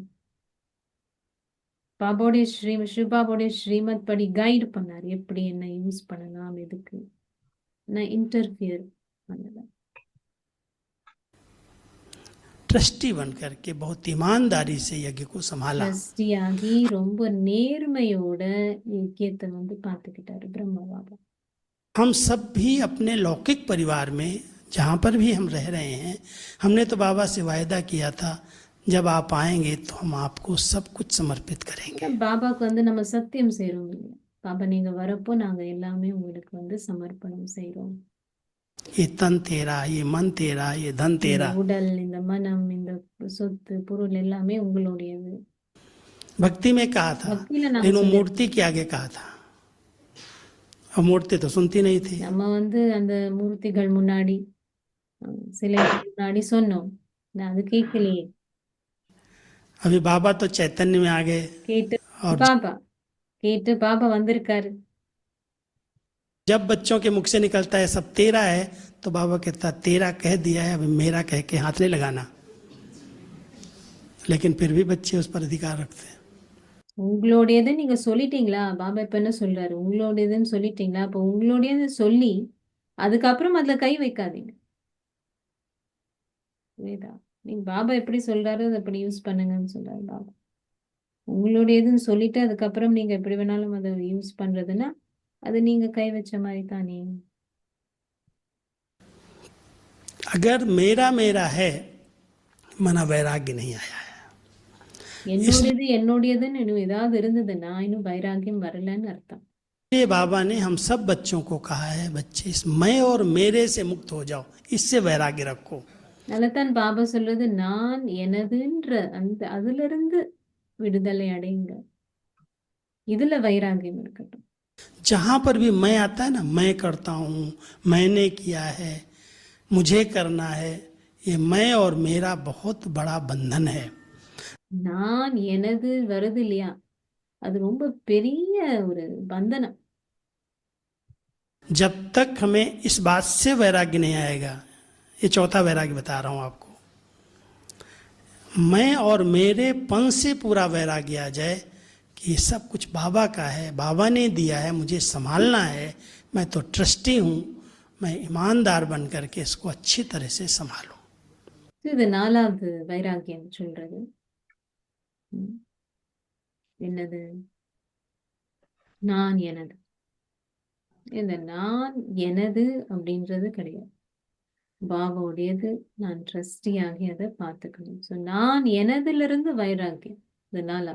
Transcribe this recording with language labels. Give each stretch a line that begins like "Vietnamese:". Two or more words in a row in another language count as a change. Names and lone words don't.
Tamil: பாபாவுடைய சிவபாபாவுடைய ஸ்ரீமத் படி கைடு பண்ணாரு, எப்படி என்ன யூஸ் பண்ணலாம், எதுக்கு. நான் இன்டர்ஃபியர் பண்ணல.
Hindi: ट्रस्टी बन करके बहुत ईमानदारी से यज्ञ को संभाला।
Tamil: ட்ரஸ்டியாகி ரொம்ப நேர்மையோட யஜ்யத்தை வந்து பார்த்துக்கிட்டாரு பிரம்மா பாபா.
Hindi: हम सब भी अपने लौकिक परिवार में जहाँ पर भी हम रह रहे हैं, हमने तो बाबा से वायदा किया था जब आप आएंगे तो हम आपको सब कुछ समर्पित करेंगे.
Tamil: பாபாக்கு நம்ம சத்தியம் செய்றோம் இல்லையா? பாபா நீங்க வரப்போ நாங்க எல்லாமே உங்களுக்கு சமர்ப்பணம் செய்றோம்.
Hindi: ये तन तेरा, ये मन तेरा, ये धन
Tamil: இந்த
Hindi: तेरा.
Tamil: உடல், இந்த மனம், இந்த சொத்து, பொருள் எல்லாமே உங்களுடையது.
Hindi: भक्ति में कहा था,
Tamil: பக்தியில நாங்க
Hindi: लेकिन वो
Tamil: சொல்லி
Hindi: मूर्ति के आगे कहा था. और मूर्ति तो सुनती नहीं थी.
Tamil: நம்ம அந்த மூர்த்திகள் முன்னாடி சிலைகள் முன்னாடி சொன்னோம். நான் அது கேட்கலையே.
Hindi: अभी बाबा तो चैतन्य में आ गए
Tamil: கேட்டு
Hindi: और
Tamil: பாபா வந்திருக்காரு.
Hindi: जब बच्चों के मुख से निकलता है सब तेरा है, तो बाबा कहता तेरा कह दिया है, अभी मेरा कह के हाथ नहीं लगाना. लेकिन फिर भी बच्चे उस पर अधिकार रखते हैं.
Tamil: உங்களுடையது நீங்க சொல்லிட்டீங்களா? பாபா இப்ப என்ன சொல்றாரு? உங்களுடையதுன்னு சொல்லிட்டீங்களா? அப்ப உங்களுடையது சொல்லி அதுக்கப்புறம் அதுல கை வைக்காதீங்க. புரியுதா? நீங்க பாபா எப்படி சொல்றாரு அதை அப்படி யூஸ் பண்ணுங்கன்னு சொல்றாரு பாபா. உங்களுடையதுன்னு சொல்லிட்டு அதுக்கப்புறம் நீங்க எப்படி வேணாலும் அதை யூஸ் பண்றதுன்னா அது நீங்க கை வச்ச மாதிரி தானே.
Hindi: अगर मेरा मेरा है मना वैराग्य नहीं आया है.
Tamil: என்னுடையதுன்னு இன்னும் ஏதாவது இருந்ததுன்னா இன்னும் வைராகியம் வரலன்னு அர்த்தம்.
Hindi: ये बाबा ने हम सब बच्चों को कहा है, बच्चे इस मैं और मेरे से मुक्त हो जाओ, इससे वैराग्य रखो.
Tamil: நல்லதான் பாபா சொல்றது, நான் எனதுன்ற அதுல இருந்து விடுதலை அடையுங்க, இதுல வைராகியம் இருக்கட்டும்.
Hindi: जहां पर भी मैं आता है ना, मैं करता हूँ, मैंने किया है, मुझे करना है, ये मैं और मेरा बहुत बड़ा बंधन है.
Tamil: நான் எனது வருது இல்லையா, அது ரொம்ப பெரிய ஒரு பந்தனம்.
Hindi: जब तक हमें इस बात से वैराग्य नहीं आएगा, ये चौथा वैराग्य बता रहा हूं आपको, मैं और मेरे पन से पूरा वैराग्य आ जाए कि ये सब कुछ बाबा का है, बाबा ने दिया है, मुझे संभालना है, मैं तो ट्रस्टी हूँ, मैं ईमानदार बन करके इसको अच्छी तरह से संभालूं.
Tamil: இது 4வது வைராகியம் சொல்றது. என்னது? நான் எனது. இந்த நான் எனது அப்படின்றது கிடையாது, பாபாவுடையது. நான் ட்ரஸ்டியாகி அதை பார்த்துக்கணும். ஸோ நான் எனதுல இருந்து வைராகியம். இது 4வது.